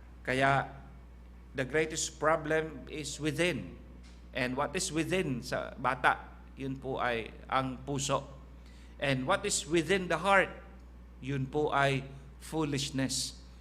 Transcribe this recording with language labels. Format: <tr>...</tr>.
<en>Kaya, the greatest problem is within. And what is within</en> <tl>sa bata, yun po ay ang puso.</tl> <en>And what is within the heart,</en> <tl>yun po ay</tl> <en>foolishness.</en>